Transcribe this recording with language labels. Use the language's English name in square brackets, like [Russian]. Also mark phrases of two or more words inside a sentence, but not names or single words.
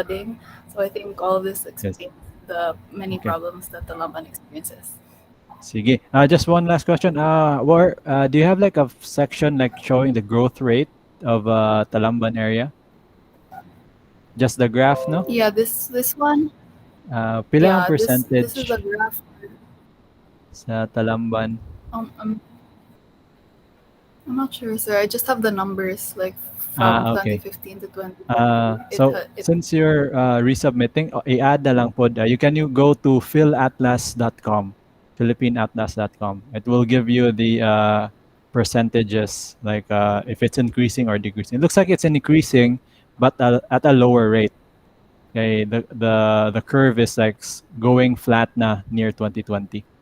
[English] flooding. So I think all of this Yes. explains the many Okay. problems that the Lamban experiences. Sige. Just one last question. Do you have like a section like showing the growth rate of Talamban area? Just the graph, no? Yeah, this one. [Cebuano] Pila ang [English] Yeah, this is a percentage graph. [Cebuano] sa Talamban? [English] Um, I'm, I'm not sure, sir. I just have the numbers like from Okay. 2015 to 2022. So It since you're resubmitting, [Cebuano] i-add na lang pod. [English] You go to philatlas.com. philippineatlas.com. It will give you the percentages, like if it's increasing or decreasing. It looks like it's increasing, but at a lower rate. Okay, the curve is like going flat na near 2020.